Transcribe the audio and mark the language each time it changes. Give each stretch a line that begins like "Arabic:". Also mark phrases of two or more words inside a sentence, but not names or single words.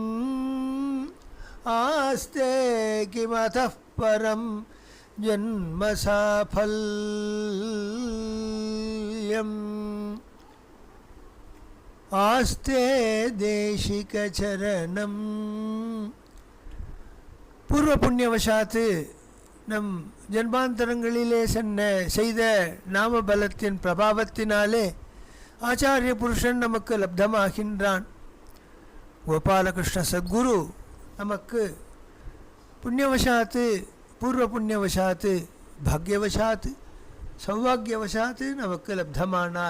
Sanskrit: आस्ते किमतः परं जन्म साफल्यम् आस्ते देशिक चरणम पूर्व पुण्यवशात्
Tamil: நம் ஜன்மாந்தரங்களிலே செய்த நாம பலத்தின் பிரபாவத்தினாலே ஆச்சாரிய புருஷன் நமக்கு லப்தமாகின்றான். கோபாலகிருஷ்ண சத்குரு நமக்கு புண்ணியவசாத்து பூர்வ புண்ணியவசாத்து பாக்யவசாத்து சௌபாகியவசாத்து நமக்கு லப்தமானார்.